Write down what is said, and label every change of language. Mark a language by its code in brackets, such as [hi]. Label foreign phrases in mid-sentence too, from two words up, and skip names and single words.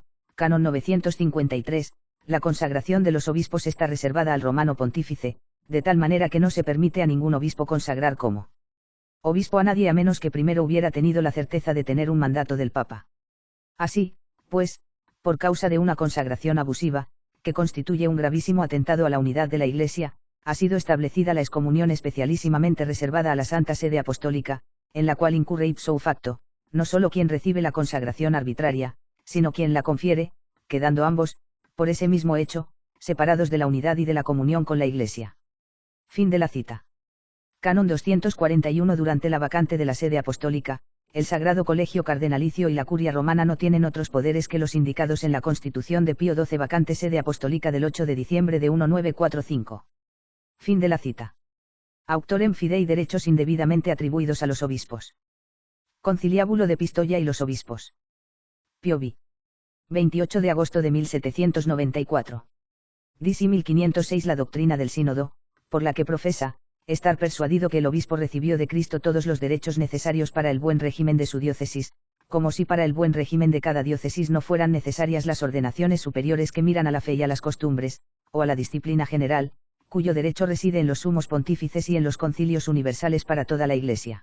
[es] Canon 953, la consagración de los obispos está reservada al romano pontífice, de tal manera que no se permite a ningún obispo consagrar como obispo a nadie a menos que primero hubiera tenido la certeza de tener un mandato del Papa. Así, pues, por causa de una consagración abusiva, que constituye un gravísimo atentado a la unidad de la Iglesia, ha sido establecida la excomunión especialísimamente reservada a la Santa Sede Apostólica, en la cual incurre [la] ipso facto, [es] no solo quien recibe la consagración arbitraria, sino quien la confiere, quedando ambos, por ese mismo hecho, separados de la unidad y de la comunión con la Iglesia. Fin de la cita. Canon 241. Durante la vacante de la sede apostólica, el Sagrado Colegio Cardenalicio y la Curia Romana no tienen otros poderes que los indicados en la Constitución de Pío XII, vacante sede apostólica del 8 de diciembre de 1945. Fin de la cita. Auctorem fidei, derechos indebidamente atribuidos a los obispos. Conciliábulo de Pistoia y los obispos. Pío V. 28 de agosto de 1794. Disi 1506. La doctrina del sínodo, por la que profesa estar persuadido que el obispo recibió de Cristo todos los derechos necesarios para el buen régimen de su diócesis, como si para el buen régimen de cada diócesis no fueran necesarias las ordenaciones superiores que miran a la fe y a las costumbres, o a la disciplina general, cuyo derecho reside en los sumos pontífices y en los concilios universales para toda la Iglesia.